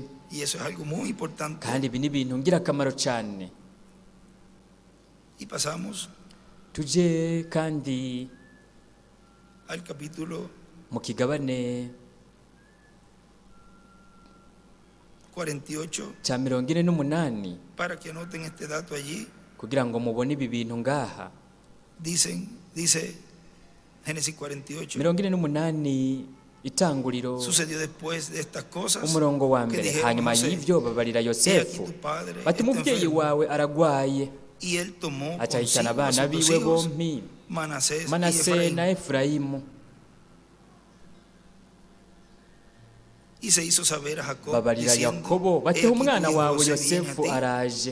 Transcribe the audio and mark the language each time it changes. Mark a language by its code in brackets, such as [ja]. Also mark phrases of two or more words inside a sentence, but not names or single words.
[rn] Kandi ibi ni ibintu ngirakamaro cyane. Tuje kandi mu kigabane 48 cya 48, [es] para que anoten este dato allí. [rn] Kugira ngo mubone ibi bintu ngaha. [es] Dice Génesis 48. [rn] 48 itanguriro. [es] Sucedió después de estas cosas. [rn] Umurongo wa 1, hanyuma y'ivyo babarira Yosefu bati umubyeyi wawe aragwaye. Acahitana abana biwe bompi, Manase na Efurayimu. Babarira Yakobo bati umwana wawe Yosefu araje.